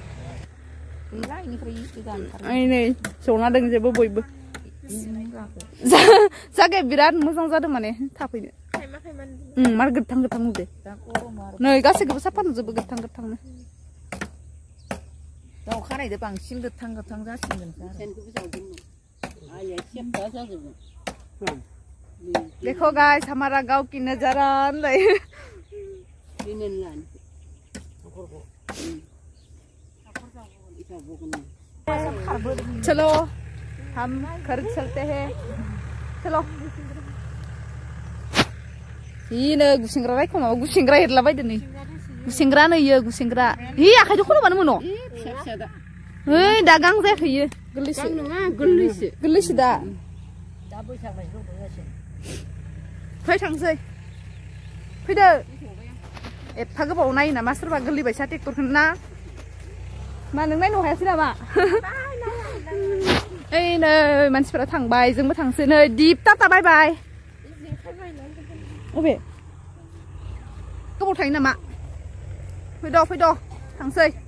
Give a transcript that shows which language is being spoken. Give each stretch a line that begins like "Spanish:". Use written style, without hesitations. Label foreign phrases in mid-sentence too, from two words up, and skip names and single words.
Bodo: नै जना दों जेबो बयबो जागाया बिराद मोजां जादों माने थाफैनो मार गोथां नुदो नै गासैखौबो साफा नुजोबो गोथां गोथांनो दाउ खानायदो बांसिन गोथां जासिगोन
Hindi: देखो गाइस हमारा गांव की नजारा चलो हम घर चलते हैं चलो
Bodo: इनो गुसेंग्रा रायखौ माबा गुसेंग्रा हेरला बायदो नै गुसेंग्रा नैयो गुसेंग्रा हि आखाइजों खन'बानो मोनो ओइ दा गां जायाखै इयो गोरलैसो दा फै थांसै फैदो एफा गोबाव नायो नामा सोरबा गोरलैबायसा ट्रेक्टरखौ ना मा नों नायनो हायासै नामा ओइ नै मानसिफोरा थांबाय जोंबो थांसै नै दिप टाटा
English: bye bye
Bodo: अबे गोबाव थायो नामा फैद' थांसै